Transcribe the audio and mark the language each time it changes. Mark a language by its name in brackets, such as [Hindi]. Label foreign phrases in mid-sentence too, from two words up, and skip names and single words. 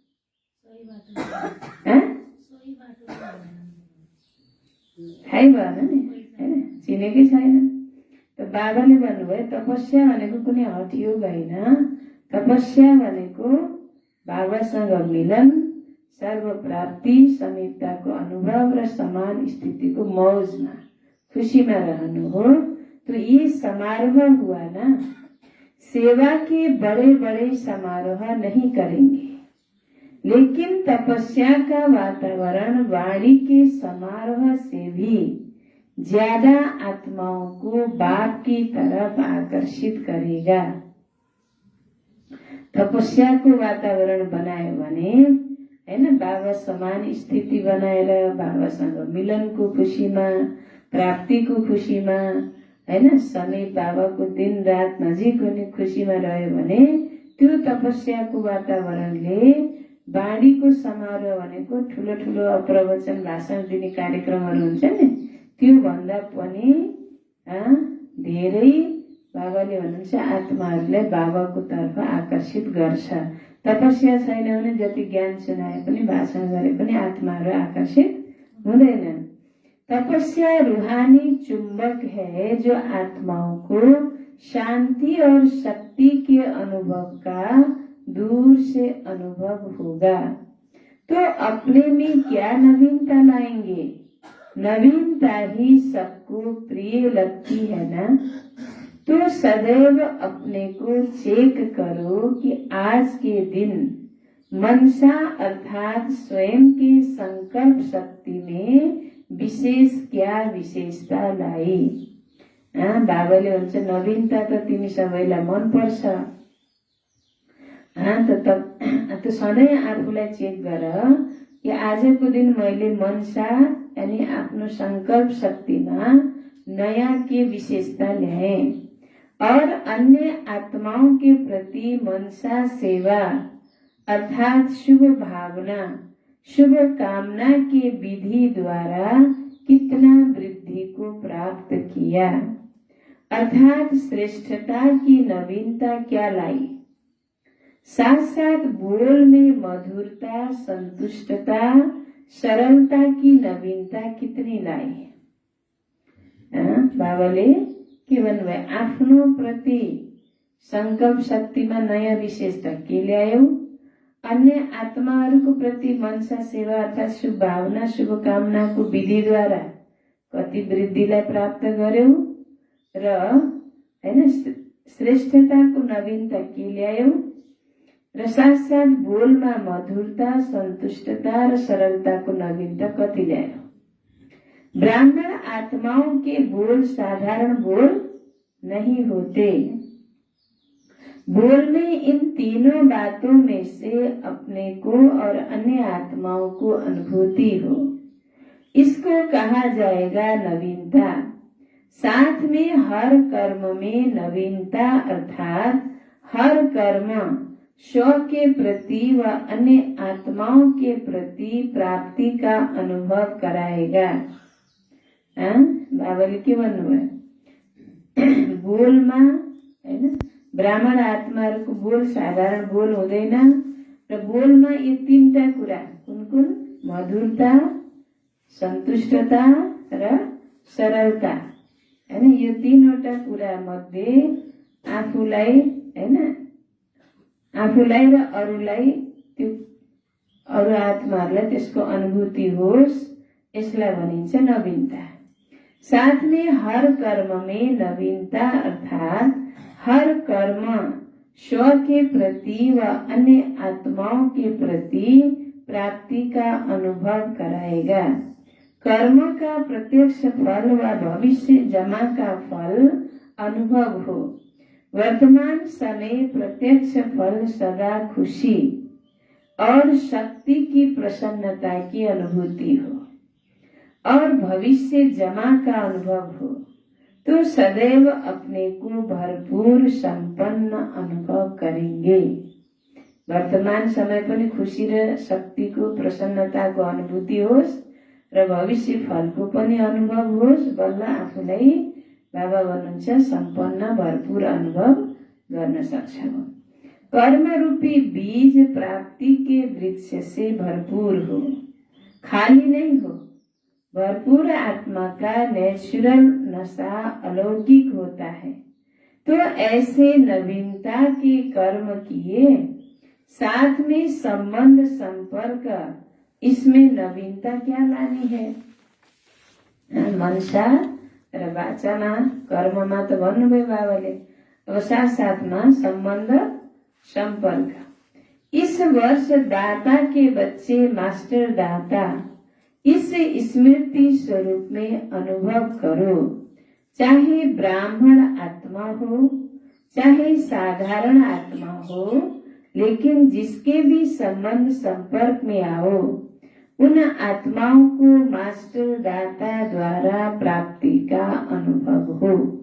[Nepali] थाहै भएन नि, होइन? चिनेकै छैन। त बाबाले भन्नुभयो तपस्या भनेको कुनै हठयोग होइन। तपस्या भनेको बाबासँग मिलन, सर्व प्राप्ति, समीपताको अनुभव र समान स्थितिको मौजमा, खुशीमा रहनु हो। [Hindi] तो ये समारोह हुआ ना, सेवा के बड़े बड़े समारोह नहीं करेंगे, लेकिन तपस्या का वातावरण वाणी के समारोह से भी ज्यादा आत्माओं को बाप की तरफ आकर्षित करेगा। [Nepali] तपस्या को वातावरण बनायो भने, हैन, बाबा समान स्थिति बनाएर बाबासँग मिलनको खुशीमा, प्राप्तिको खुशीमा, हैन, समीप बाबाको दिन रात नजिक हुने खुशीमा रह्यो भने त्यो तपस्याको वातावरणले बाणीको समारोह भनेको ठुलो ठुलो प्रवचन भाषण दिने कार्यक्रमहरू हुन्छ नि, त्यो भन्दा पनि धेरै बाबाले भन्नुहुन्छ आत्माहरूलाई बाबाको तर्फ आकर्षित गर्छ। तपस्या छैन भने जति ज्ञान सुनाए पनि भाषण गरे पनि आत्माहरू आकर्षित हुँदैनन्। [Hindi] तपस्या रूहानी चुंबक है जो आत्माओं को शांति और शक्ति के अनुभव का दूर से अनुभव होगा। तो अपने में क्या नवीनता लाएंगे? नवीनता ही सबको प्रिय लगती है ना। तो सदैव अपने को चेक करो कि आज के दिन मनसा अर्थात स्वयं की संकल्प शक्ति में विशेष क्या विशेषता लाई। [Nepali] बाबाले भन्छ नवीनता त तिमी सबैलाई मन पर्छ, त सधैँ आफूलाई चेक गर कि आजको दिन मैले मनसा यानी आफ्नो संकल्प शक्तिमा नयाँ के विशेषता ल्याए [Hindi] और अन्य आत्माओं के प्रति मनसा सेवा अर्थात शुभ भावना, शुभ कामना के विधि द्वारा कितना वृद्धि को प्राप्त किया, अर्थात श्रेष्ठता की नवीनता क्या लाई। साथ साथ बोल में मधुरता, संतुष्टता, सरलता की नवीनता कितनी लाई। [Nepali] बाबाले के भन्नुभयो? आफ्नो प्रति संकल्प शक्तिमा नयाँ विशेषता के ल्यायो, अन्य आत्माहरूको प्रति मनसा सेवा अर्थात शुभ भावना, शुभकामनाको विधिद्वारा कति वृद्धिलाई प्राप्त गर्यौ र हैन श्रेष्ठताको नवीनता के ल्यायौ र साथ साथ बोलमा मधुरता, संतुष्टता र सरलताको नवीनता कति ल्यायो। [Hindi] ब्राह्मण आत्माओं के बोल साधारण बोल नहीं होते। बोल में इन तीनों बातों में से अपने को और अन्य आत्माओं को अनुभूति हो, इसको कहा जाएगा नवीनता। साथ में हर कर्म में नवीनता अर्थात हर कर्म स्व के प्रति व अन्य आत्माओं के प्रति प्राप्ति का अनुभव कराएगा। [Nepali] बाबाले के भन्नुभयो बोलमा हैन ब्राह्मण आत्माहरूको बोल साधारण बोल हुँदैन र बोलमा यी तीनटा कुरा कुन कुन मधुरता, सन्तुष्टता र सरलता हैन यो तीनवटा कुरा मध्ये आफूलाई हैन आफूलाई र अरूलाई त्यो अरू आत्माहरूलाई त्यसको अनुभूति होस् यसलाई भनिन्छ नवीनता। [Hindi] साथ में हर कर्म में नवीनता अर्थात हर कर्म स्व के प्रति व अन्य आत्माओं के प्रति प्राप्ति का अनुभव कराएगा। कर्म का प्रत्यक्ष फल व भविष्य जमा का फल अनुभव हो। वर्तमान समय प्रत्यक्ष फल सदा खुशी और शक्ति की प्रसन्नता की अनुभूति हो और भविष्य जमा का अनुभव हो तो सदैव अपने को भरपूर संपन्न अनुभव करेंगे। [Nepali] वर्तमान समय पनि खुशी र शक्तिको प्रसन्नताको अनुभूति होस् र भविष्य फलको पनि अनुभव होस् बल्ल आफूलाई बाबा भन्नुहुन्छ सम्पन्न भरपूर अनुभव गर्न सक्छौं। [Hindi] कर्म रूपी बीज प्राप्ति के वृक्ष से भरपूर हो, खाली नहीं हो। भरपूर आत्मा का नेचुरल नशा अलौकिक होता है। तो ऐसे नवीनता के कर्म किए, साथ में संबंध संपर्क, इसमें नवीनता क्या लानी है? [Nepali] मनसा र वाचामा कर्ममा त भन्नुभयो बाबाले, अब साथ साथमा संबन्ध संपर्क। [Hindi] इस वर्ष दाता के बच्चे मास्टर दाता इस स्मृति स्वरूप में अनुभव करो। चाहे ब्राह्मण आत्मा हो चाहे साधारण आत्मा हो, लेकिन जिसके भी संबंध संपर्क में आओ उन आत्माओं को मास्टर दाता द्वारा प्राप्ति का अनुभव हो।